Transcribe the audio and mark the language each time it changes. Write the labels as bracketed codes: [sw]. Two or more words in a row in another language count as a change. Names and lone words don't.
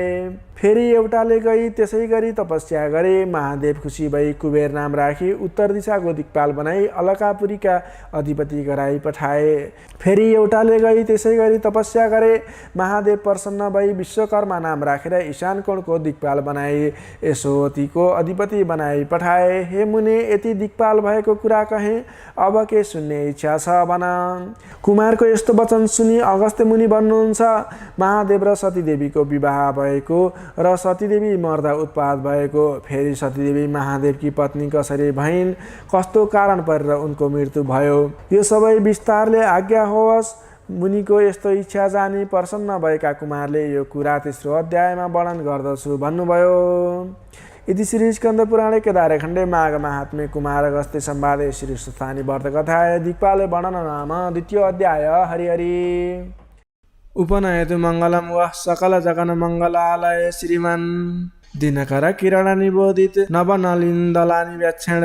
[ne] फेरि एउटाले गई त्यसै गरी तपस्या गरे। महादेव खुसी भई कुबेर नाम राखी उत्तर दिशाको दिक्पाल बनाई अलकापुरीका अधिपति गराई पठाए। फेरि एउटाले गई त्यसै गरी तपस्या गरे। महादेव प्रसन्न भई विश्वकर्मा नाम राखेर ईशान कोणको दिक्पाल बनाई यशोवतीको अधिपति बनाई पठाए। हे मुने, यति दिक्पाल भएको कुरा कहेँ, अब के सुन्ने इच्छा छ भन। कुमारको यस्तो वचन सुनि अगस्त्य मुनि भन्नुहुन्छ, महादेव र सतीदेवीको विवाह भएको र सतीदेवी मर्दा उत्पात भएको। फेरि सतीदेवी महादेवकी पत्नी कसरी भइन्, कस्तो कारण परेर उनको मृत्यु भयो, यो सबै विस्तारले आज्ञा होस्। मुनिको यस्तो इच्छा जानी प्रसन्न भएका कुमारले यो कुरा तेस्रो अध्यायमा वर्णन गर्दछु भन्नुभयो। [sa] इति श्री स्कन्द पुराणे केदारखण्डे माघ महात्म्ये कुमार अगस्त्य संवादे श्री स्थानी व्रतकथाय दिक्पाले वर्णन नाम द्वितीय अध्याय। [ne] हरि हरि। [sa] उपनयतु मङ्गलं वः सकल जगन मङ्गलालय श्रीमान् दिनकर किरण निबोधित नवनलिन्दलानि व्याक्षण